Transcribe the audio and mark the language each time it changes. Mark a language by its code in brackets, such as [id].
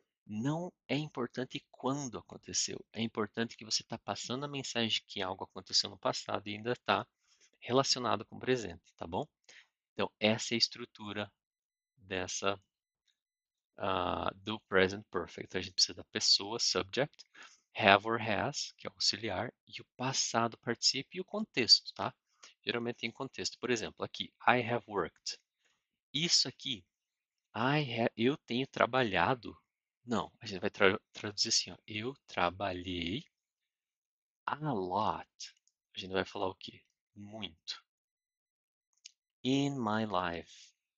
[pt] Não é importante quando aconteceu. É importante que você está passando a mensagem de que algo aconteceu no passado e ainda está relacionado com o presente, tá bom? Então, essa é a estrutura dessa do present perfect. A gente precisa da pessoa, subject, have or has, que é o auxiliar, e o passado participio e o contexto, tá? Geralmente tem contexto. Por exemplo, aqui, [en] I have worked. [pt] Isso aqui, eu tenho trabalhado. Não, a gente vai traduzir assim, ó, eu trabalhei [en] a lot. [pt] A gente vai falar o quê? Muito. [en] In my life.